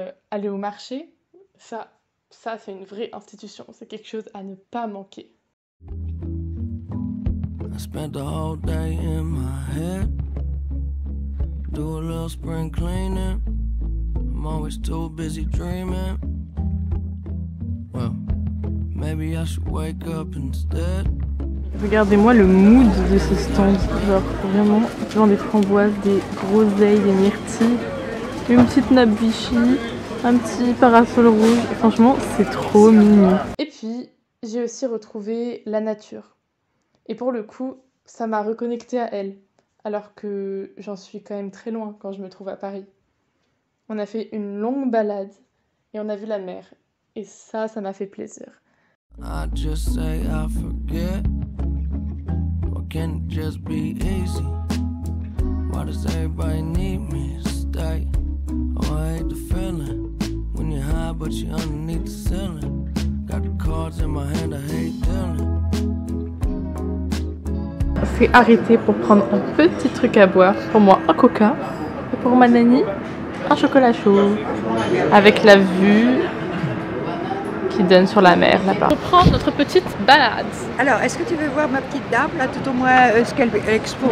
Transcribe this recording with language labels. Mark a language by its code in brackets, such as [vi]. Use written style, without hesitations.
[fr] Aller au marché, ça c'est une vraie institution, c'est quelque chose à ne pas manquer. [en] I spent the whole day in my head. Do a little spring cleaning. I'm always too busy dreaming. Well, maybe I should wake up instead. [fr] Regardez-moi le mood de ce stand, genre vraiment plein des framboises, des groseilles, des myrtilles, une petite nappe Vichy. Un petit parasol rouge, franchement c'est trop mignon. Et puis j'ai aussi retrouvé la nature. Et pour le coup, ça m'a reconnectée à elle. Alors que j'en suis quand même très loin quand je me trouve à Paris. On a fait une longue balade et on a vu la mer. Et ça m'a fait plaisir. [en] I just say I forget. Or can it just be easy? Why does everybody need me to stay? Oh, I hate the feeling. When you're high but you're underneath the ceiling. Got the cards in my hand, I hate dealing. [fr] On s'est arrêté pour prendre un petit truc à boire. Pour moi un coca et pour ma nanny un chocolat chaud. Avec la vue qui donne sur la mer là-bas. On prend notre petite balade. Alors, est-ce que tu veux voir ma petite dame là, tout au moins ce qu'elle expose?